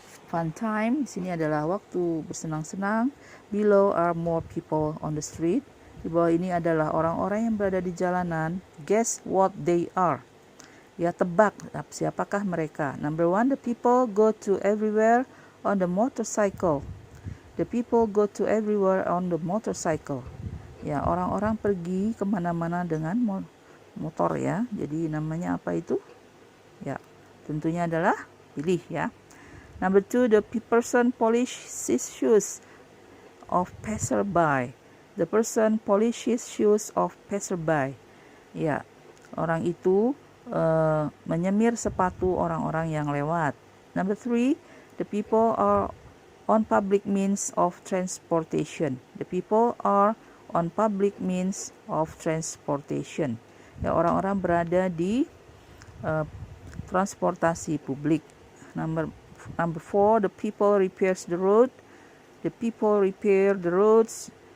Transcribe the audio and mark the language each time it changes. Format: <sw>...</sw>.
<en>Fun time,</en> <id>di sini adalah waktu bersenang-senang.</id> <en>Below are more people on the street.</en> <id>Di bawah ini adalah orang-orang yang berada di jalanan.</id> <en>Guess what they are.</en> <id>Ya, tebak siapakah mereka.</id> <en>Number 1, the people go to everywhere on the motorcycle. The people go to everywhere on the motorcycle.</en> <id>Ya, orang-orang pergi kemana-mana dengan motor, ya. Jadi namanya apa itu? Ya, tentunya adalah pilih, ya.</id> <en>Number 2, the person polishes shoes of passerby. The person polishes shoes of passerby.</en> <id>Ya, orang itu menyemir sepatu orang-orang yang lewat.</id> <en>Number 3, the people are on public means of transportation. The people are on public means of transportation.</en> <id>Ya, orang-orang berada di transportasi publik.</id> <en>Number 4, the people repairs the road. The people repair the roads.</en>